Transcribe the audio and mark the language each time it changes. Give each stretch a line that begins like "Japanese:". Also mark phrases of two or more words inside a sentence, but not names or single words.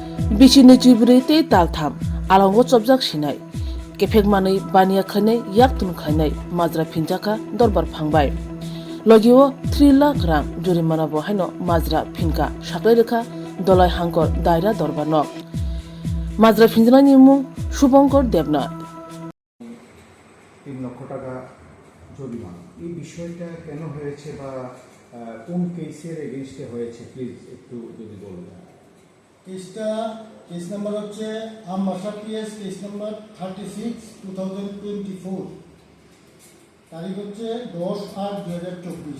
Kok Borok: बिचिनि चिब्रै ते तालथाम आलांगो चबजाक सिनाय केफेक मानै बानिया खानै याक तुन खानै माजरा फिनजाका दरबार फांबाय लगिओ 3 लाख रां जुरिमाना बहायनो माजरा फिनका साख्लै रेखा दलाय हांकर दायरा दरबार न माजरा फिनजानायनि मुं शुभंकर देबनाथ
Bangla: 3 লক্ষ টাকা জরিমানা। এই বিষয়টা কেন হয়েছে বা কোন কেসের এগেইনস্টে হয়েছে প্লিজ একটু যদি বলবেন। কেস নাম্বার হচ্ছে আমবাসা পিএস কেস নাম্বার 36 2024, তারিখ হচ্ছে 10/8/2024।